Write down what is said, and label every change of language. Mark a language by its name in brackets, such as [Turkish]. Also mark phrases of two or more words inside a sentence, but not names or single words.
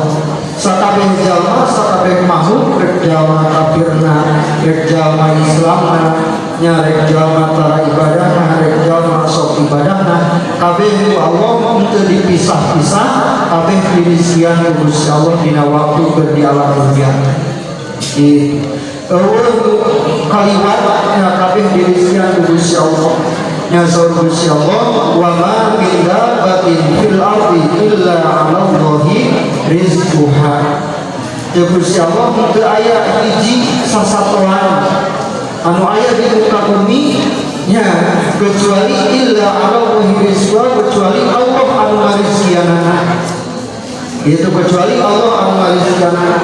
[Sundanese] Sakabeh jalma sakabeh makhluk rek jalma kafirna rek jalma Islamna nya rek jalma tara ibadahna rek jalma sok ibadahna kabeh ku Allah teu dipisah-pisah kabeh dirisian Gusti Allah dina waktu keur di alam dunia. Kalimat nya kabeh dirisian Gusti Allah nya Gusti Allah [Arabic] وما من دابة في الأرض إلا على الله رزقها. [Sundanese] Gusti Allah teu aya hiji sasatoan anu aya di muka bumi nya kecuali [Arabic] إلا على الله رزقها [Sundanese] kecuali Allah anu ngarizkianana. Itu kecuali Allah anu ngarizkianana.